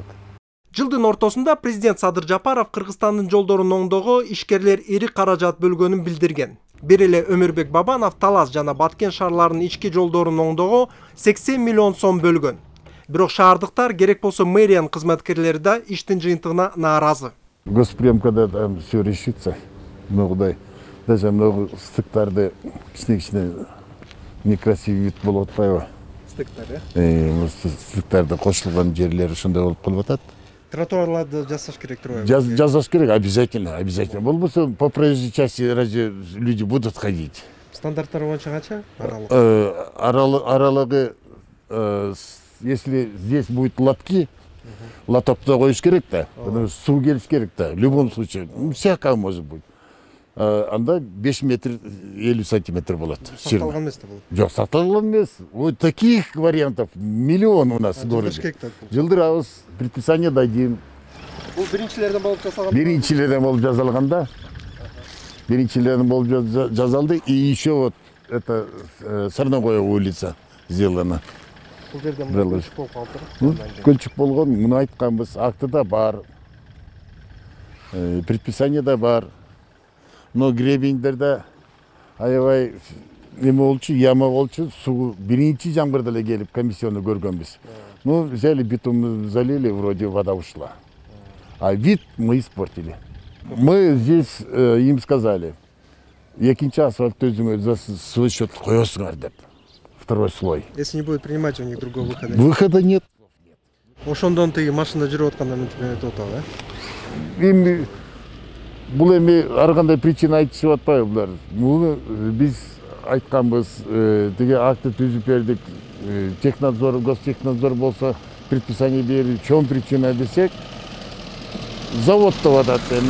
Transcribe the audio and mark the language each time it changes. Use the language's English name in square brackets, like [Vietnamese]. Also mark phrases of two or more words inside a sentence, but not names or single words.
[Kyrgyz] Жылдын ортосунда президент Садыр Жапаров Кыргызстандын жолдорун оңдоого ишкерлер ири каражат бөлгөнүн билдирген. Бир эле Өмүрбек Бабанов Талас жана Баткен шаарларынын ички жолдорун оңдоого 80 миллион сом бөлгөн. Бирок шаардыктар керек болсо мэриянын кызматкерлери да иштин жыйынтыгына нааразы. [Russian] Госприемкада там все решится. Кудай. Даже много [Kyrgyz] стыктарды кичине [Russian] некрасивый вид [Kyrgyz] болуп атпайбы? Стыктарды кошулган жерлери ошондой болуп калып атат. Тротуарларды жасаш керек турбайбы? Жасаш керек, обязательно. [Russian] Болбосо по проезжей части разве люди будут ходить? [Kyrgyz] Стандарттар боюнча канча? Аралыгы, [Russian] если здесь будет лотки, [Kyrgyz] лотокто коюш керек да, суу келиш керек да. [Russian] В любом случае, всякое может быть. [Kyrgyz] анда 5 метр 50 сантиметр болот. Сакталган эмес да бул. Жок, сакталган эмес. [Russian] Вот таких вариантов миллион у нас в городе. Жылдырабыз, предписание дадим. [Kyrgyz] Бул биринчилерден болуп жасалган. Биринчилерден болуп жазалганда. Биринчилерден болуп жазалды, [Russian] и еще вот это Сарногоя улица сделана. [Kyrgyz] Бул жерде көлчүк болуп калды. Көлчүк болгон, муну айтканбыз, актыда бар. Предписание да бар. Но гребендерде аябай неме болчу, яма болчу, суу биринчи жамгырда эле келип комиссияны көргөнбүз. [Russian] Ну, взяли битумну, залили, вроде вода ушла. А вид мы испортили. Мы здесь им сказали, [Kyrgyz] экинчи асфальт өзүңөр [Russian] за свой счет [Kyrgyz] коесуңар деп. [Russian] Второй слой. Если не будет принимать у них другого выхода. Выхода нет. [Kyrgyz] Ошондон тиги машина жүрүп атканда мынтип өтүп атабы, Эми бул эми ар кандай причина айтышып атпайбы булар. Муну биз айтканбыз, тиги акты түзүп бердик. [Russian] Технадзор, гостехнадзор [Kyrgyz] болсо предписание берип, чоң причина десек, завод деп атат.